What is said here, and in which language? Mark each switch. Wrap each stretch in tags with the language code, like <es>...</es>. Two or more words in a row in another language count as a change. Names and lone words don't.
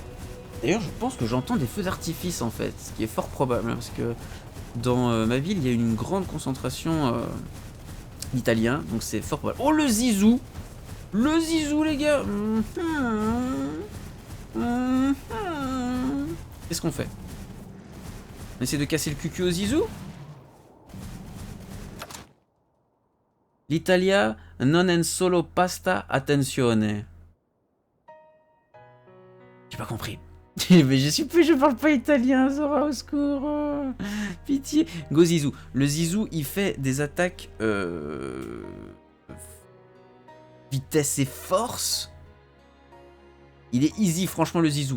<fr>D'ailleurs, je pense que j'entends des feux d'artifice en fait, ce qui est fort probable, hein, parce que dans ma ville, il y a une grande concentration d'Italiens, donc c'est fort probable. Oh le zizou! Le zizou, les gars! Qu'est-ce qu'on fait? On essaie de casser le cucu au zizou?</fr> <it>L'Italia non è solo pasta, attenzione.</it> <fr>J'ai pas compris. Mais je parle pas italien, Zora, au secours. Pitié. Go Zizou. Le Zizou, il fait des attaques vitesse et force. Il est easy, franchement, le Zizou.</fr>